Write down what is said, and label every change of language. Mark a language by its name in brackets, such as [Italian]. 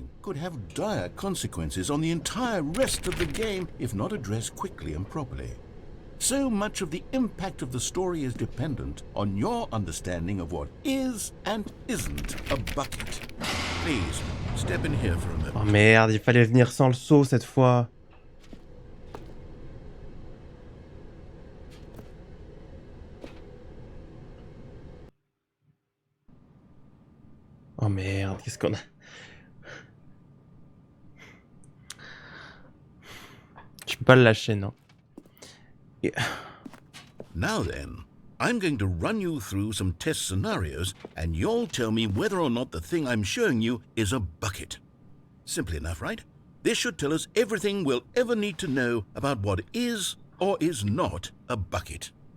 [English] Could have dire consequences on the entire rest of the game if not addressed quickly and properly. So much of the impact of the story is dependent on your understanding of what is and isn't a bucket. Please, step in here for a moment. [French] Oh merde, il fallait venir sans le saut cette fois. Oh merde, qu'est-ce qu'on a? Je peux pas le lâcher, non. [English] Yeah. Now then, I'm going to run you through some test scenarios, and you'll tell me whether or not the thing I'm showing you is a bucket. Simple enough, right? This should tell us everything we'll ever need to know about what is or is not a bucket.